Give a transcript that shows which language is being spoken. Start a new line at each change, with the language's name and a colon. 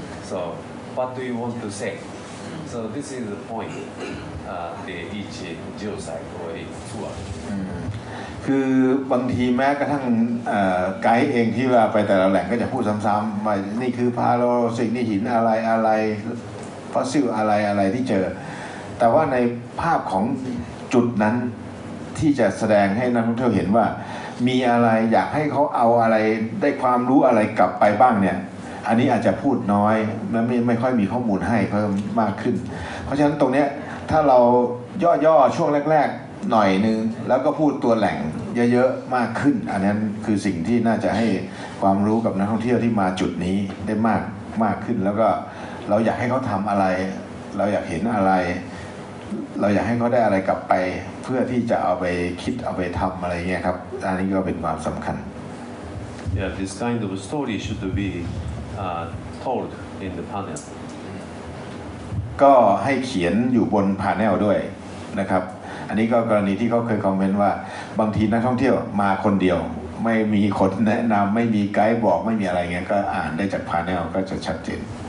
English: So what do you want to say? So this is the point, each geosite or each tour.
Thai: คือบางทีแม้กระทั่งไกด์เองที่ว่าไปแต่ละแหล่งก็จะพูดซ้ำๆว่านี่คือพาโลสิ่งนี่หินอะไรฟอสซิลอะไรที่เจอแต่ว่าในภาพของจุดนั้นที่จะแสดงให้นักท่องเที่ยวเห็นว่ามีอะไรอยากให้เขาเอาอะไรได้ความรู้อะไรกลับไปบ้างเนี่ยอันนี้อาจจะพูดน้อยไม่ค่อยมีข้อมูลให้เพิ่มมากขึ้นเพราะฉะนั้นตรงนี้ถ้าเรา ย่อช่วงแรกๆหน่อยนึงแล้วก็พูดตัวแหล่งเยอะๆมากขึ้นอันนั้นคือสิ่งที่น่าจะให้ความรู้กับนักท่องเที่ยวที่มาจุดนี้ได้มากขึ้นแล้วก็เราอยากให้เขาทำอะไรเราอยากเห็นอะไรเราอยากให้เขาได้อะไรกลับไปเพื่อที่จะเอาไปคิดเอาไปทำอะไรเงี้ยครับอันนี้ก็เป็นความสำคัญ
English: Yeah, this kind of story should be told in the panel.
Thai: ก็ให้เขียนอยู่บนพาเนลด้วยนะครับอันนี้ก็กรณีที่เขาเคยคอมเมนต์ว่าบางทีนักท่องเที่ยวมาคนเดียวไม่มีคนแนะนำไม่มีไกด์บอกไม่มีอะไรเงี้ยก็อ่านได้จากพาเนลก็จะชัดเจน